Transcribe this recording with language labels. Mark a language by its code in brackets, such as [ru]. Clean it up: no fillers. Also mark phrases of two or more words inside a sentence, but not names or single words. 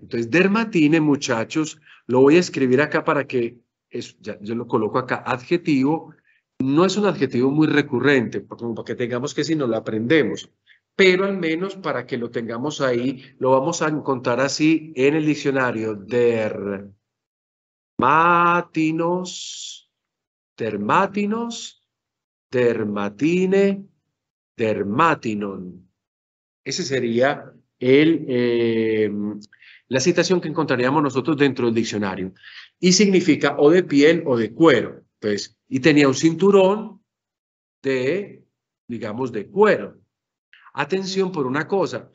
[es] Entonces, dermatine, muchachos, lo voy a escribir acá para que... yo lo coloco acá, adjetivo, No es un adjetivo muy recurrente, como para que tengamos que si no lo aprendemos, pero al menos para que lo tengamos ahí, lo vamos a encontrar así en el diccionario. [el] δερμάτινος, δερμάτινος, δερματίνη, δερμάτινον. [es] Ese sería la citación que encontraríamos nosotros dentro del diccionario. Y significa o de piel o de cuero. Entonces, y tenía un cinturón de, digamos, de cuero. Atención por una cosa.